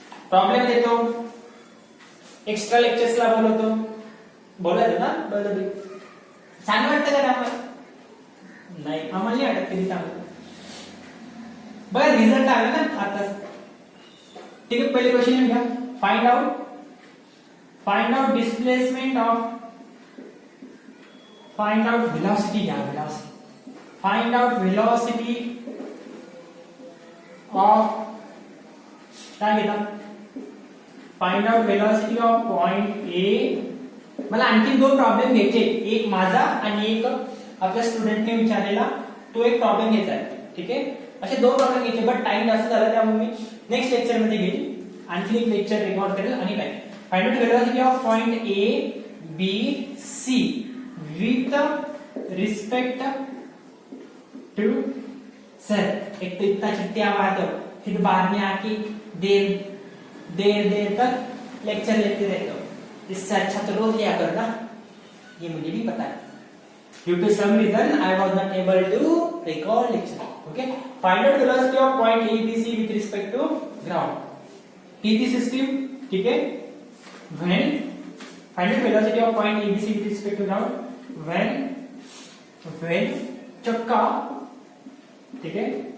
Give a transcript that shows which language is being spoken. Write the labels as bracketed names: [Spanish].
[Marathi] Problem देतो, extra लेक्चर्सला बोलवतो, बोलायचं ना बरोबर. छान वाटतं का आम्हाला? नाही, आम्हाला नाही वाटत कधी चांगलं. बघा रिझल्ट आला ना आता. ठीक आहे, पहिले क्वेश्चन घ्या. [English] Find out displacement of, find out velocity घ्या, velocity. Find out velocity of, [Marathi] काय घेता? [English] Find out velocity of point A. [Marathi] मला आणखी दोन प्रॉब्लेम घ्यायचे, एक माझा आणि एक आपल्या स्टुडंटने विचारलेला, तो एक प्रॉब्लेम घ्यायचा आहे. ठीक आहे, असे दोन प्रॉब्लेम घ्यायचे, बट टाइम जास्त झाला त्यामुळे मी नेक्स्ट लेक्चर मध्ये घेईन, आणखी एक लेक्चर रेकॉर्ड करेल आणि काय. [English] find out velocity of point A B C with respect to, [Hindi] sir एक तो इतना चिट्ठियां मारते हो, फिर बाद में आके देर तक लेक्चर लेते रहते हो, इससे अच्छा तो रोज लिया करना. ये मुझे भी पता है. [English] Due to some reason, I was not able to record lecture. Okay. Find out velocity of point A, B, C with respect to ground. PV system. [Hindi] ठीक है. [English] When find out velocity of point A, B, C with respect to ground. [Hindi] When चक्का, ठीक है.